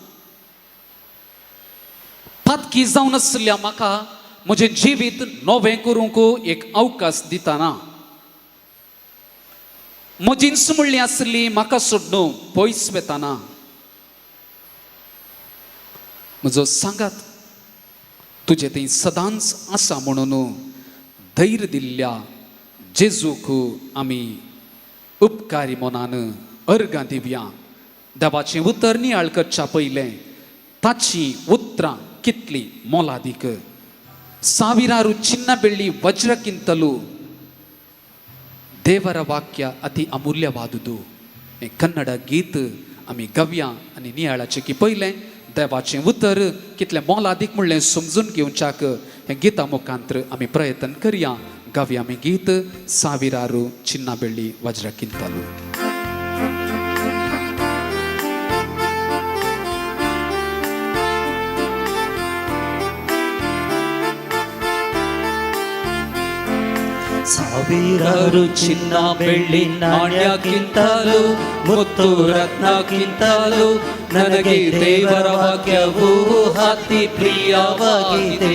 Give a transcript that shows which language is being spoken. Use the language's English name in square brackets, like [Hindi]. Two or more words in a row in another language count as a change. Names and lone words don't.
[Konkani] पातकी जावन आसल्या म्हाका म्हजें जिवीत नवें करूंक एक अवकाश दितना, म्हजींच म्हणली आसली म्हाका सोडून पयस वेताना, म्हजो सांगात तुजे थंय सदांच आसा म्हणून धैर्य दिल्ल्या जेजूक आमी उपकारी मनान अर्गां दिवया. देवाचें उतर नियाळ करच्या पयलें ताची उतरां कितली मोलादीक, [Kannada] ಸಾವಿರಾರು ಚಿನ್ನ ಬೆಳ್ಳಿ ವಜ್ರಕ್ಕಿಂತಲೂ ದೇವರ ವಾಕ್ಯ ಅತಿ ಅಮೂಲ್ಯವಾದುದು. [Konkani] ಕನ್ನಡ गीत आमी गव्या आनी नियाळाचे की पयलें देवाचें उतर कितलें मोलादीक म्हणलें समजून घेवच्याक हें गिता मुखांतर आमी प्रयत्न करया. गव्या आमी गीत [Kannada] ಸಾವಿರಾರು ಚಿನ್ನ ಬೆಳ್ಳಿ ವಜ್ರಕ್ಕಿಂತಲೂ. ಸಾವಿರಾರು ಚಿನ್ನ ಬೆಳ್ಳಿ ನಾಣ್ಯಕ್ಕಿಂತಲೂ ಮುತ್ತು ರತ್ನಕ್ಕಿಂತಲೂ ನನಗೆ ದೇವರ ವಾಕ್ಯವು ಅತಿ ಪ್ರಿಯವಾಗಿದೆ.